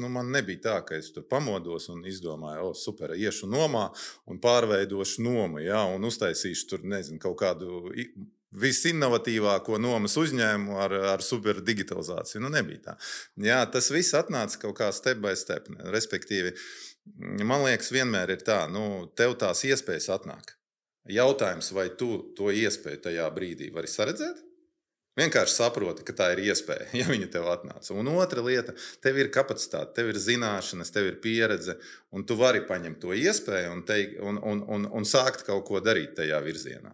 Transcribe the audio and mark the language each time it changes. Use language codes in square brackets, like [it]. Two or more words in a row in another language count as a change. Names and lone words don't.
[lv] Man nebija tā, ka es tur pamodos un izdomāju, super, iešu nomā un pārveidošu nomu, jā, un uztaisīšu tur, nezinu, kaut kādu visinnovatīvāko nomas uzņēmumu ar super digitalizāciju. Nebija tā. Jā, tas viss atnāca kaut kā [en] step by step. [lv] Respektīvi, man liekas, vienmēr ir tā, tev tās iespējas atnāk. Jautājums, vai tu to iespēju tajā brīdī vari saredzēt? Vienkārši saproti, ka tā ir iespēja, ja viņa tev atnāca. Un otra lieta, tev ir kapacitāte, tev ir zināšanas, tev ir pieredze, un tu vari paņemt to iespēju un sākt kaut ko darīt tajā virzienā.